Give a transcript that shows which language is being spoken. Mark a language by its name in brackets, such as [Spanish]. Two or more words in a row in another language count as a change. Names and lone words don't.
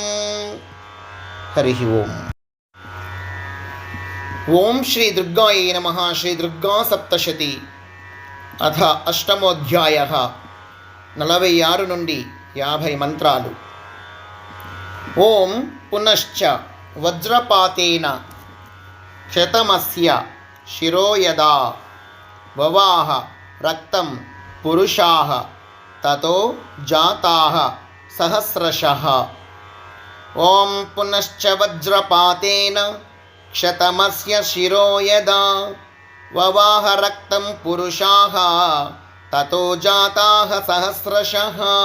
[Sanskrit] హరి ఓం. ఓం శ్రీ దుర్గాయై నమః. శ్రీ దుర్గా సప్తశతి అథ అష్టమోధ్యాయః. [Telugu] 46 నుండి 50 మంత్రాలు. [Sanskrit] ఓం పునశ్చ వజ్రపాతేన శతమస్య शिरो यदा ववाह रक्तं पुरुषाः ततो जाताः सहस्रशः। ॐ पुनश्च वज्रपातेन क्षतमस्य शिरो यदा ववाह रक्तं पुरुषाः ततो जाताः सहस्रशः।